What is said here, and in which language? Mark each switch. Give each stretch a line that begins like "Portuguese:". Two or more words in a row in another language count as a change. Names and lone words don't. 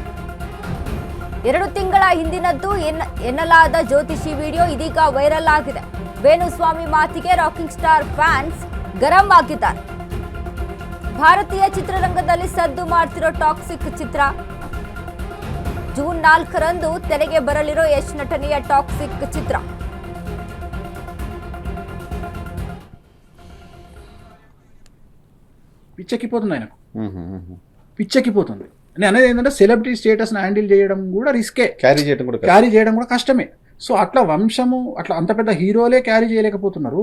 Kannada: 2 ತಿಂಗಳ ಹಿಂದಿನದ್ದು ಎನ್ನಲಾದ ಜ್ಯೋತಿಷಿ ವಿಡಿಯೋ ಇದೀಗ ವೈರಲ್ ಆಗಿದೆ. ವೇಣುಸ್ವಾಮಿ ಮಾತಿಗೆ ರಾಕಿಂಗ್ ಸ್ಟಾರ್ ಫ್ಯಾನ್ಸ್ ಗರಂ ಆಗಿದ್ದಾರೆ. ಭಾರತೀಯ ಚಿತ್ರರಂಗದಲ್ಲಿ ಸದ್ದು ಮಾಡ್ತಿರೋ ಟಾಕ್ಸಿಕ್ ಚಿತ್ರ ಜೂನ್ 4ರಂದು ತೆರೆಗೆ ಬರಲಿರೋ ಯಶ್ ನಟನೆಯ ಟಾಕ್ಸಿಕ್ ಚಿತ್ರ.
Telugu: పిచ్చెక్కిపోతుంది ఆయనకు. పిచ్చెక్కిపోతుంది. నేను అనేది ఏంటంటే సెలబ్రిటీ స్టేటస్ని హ్యాండిల్ చేయడం కూడా రిస్కే, క్యారీ చేయడం కూడా కష్టమే. సో అట్లా వంశము అట్లా అంత పెద్ద హీరోలే క్యారీ చేయలేకపోతున్నారు.